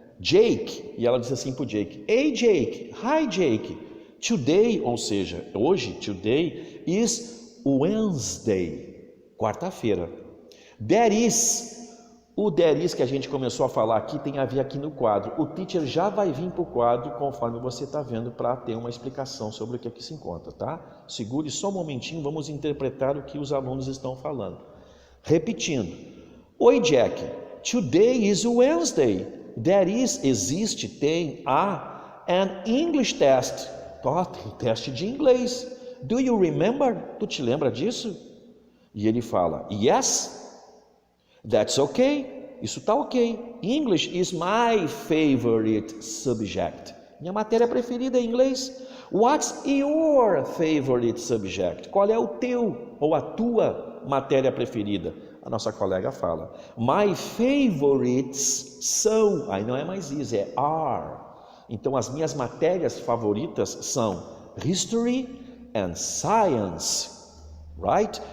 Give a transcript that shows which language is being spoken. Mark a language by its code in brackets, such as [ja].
[pt] Jake, e ela diz assim para o Jake: [en] Hey Jake, hi Jake, today, [pt] ou seja, hoje, [en] today is Wednesday, [pt] quarta-feira. [en] There is, [pt] o [en] there is [pt] que a gente começou a falar aqui tem a ver aqui no quadro. O teacher já vai vir para o quadro conforme você está vendo para ter uma explicação sobre o que aqui se encontra, tá? Segure só um momentinho, vamos interpretar o que os alunos estão falando. Repetindo: Oi [en] Jack, today is Wednesday. There is, [pt] existe, tem, [en] an English test. [pt] Tem teste de inglês. [en] Do you remember? [pt] Tu te lembra disso? E ele fala: [en] Yes, that's okay. [pt] Isso está ok. [en] English is my favorite subject. [pt] Minha matéria preferida é inglês. [en] What's your favorite subject? [pt] Qual é o teu ou a tua matéria preferida? A nossa colega fala: [en] My favorites [pt] são, aí não é mais is, é are. Então as minhas matérias favoritas são [en] History and Science, right?